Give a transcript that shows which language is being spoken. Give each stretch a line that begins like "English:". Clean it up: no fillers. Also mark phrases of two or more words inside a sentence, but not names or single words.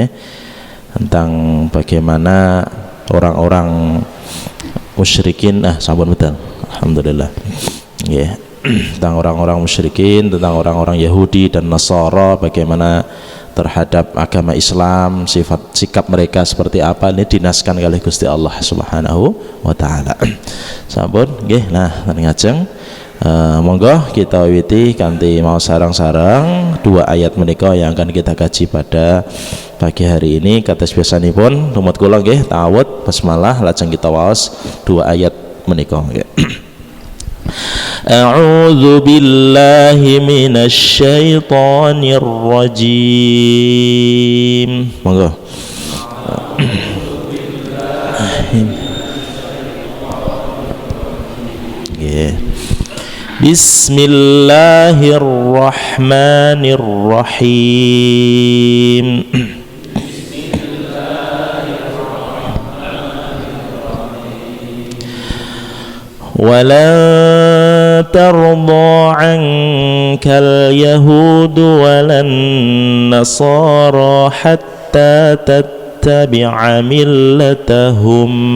Indonesian: Tentang bagaimana orang-orang musyrikin sampun betul. Alhamdulillah. Ya. Tentang orang-orang musyrikin, tentang orang-orang Yahudi dan Nasara, bagaimana terhadap agama Islam, sikap mereka seperti apa, ini dinaskan oleh Gusti Allah
Arabic: سبحانه وتعالى.
Javanese: Sampun nggih, nah ngajeng monggo kita wiwiti kanthi mau sarang-sarang dua ayat menika
Indonesian: yang akan kita kaji pada pagi hari ini.
Javanese: Kados biasanipun lumut kula nggih ta'awudz basmalah lajeng kita waos dua ayat menika nggih.
Arabic: أعوذ بالله من الشيطان الرجيم.
Javanese: Monggo. Nggih.
Arabic: Bismillahirrahmanirrahim. وَلَن تَرْضَىٰ عَنكَ الْيَهُودُ وَلَا النَّصَارَىٰ حَتَّىٰ تَتَّبِعَ مِلَّتَهُمْ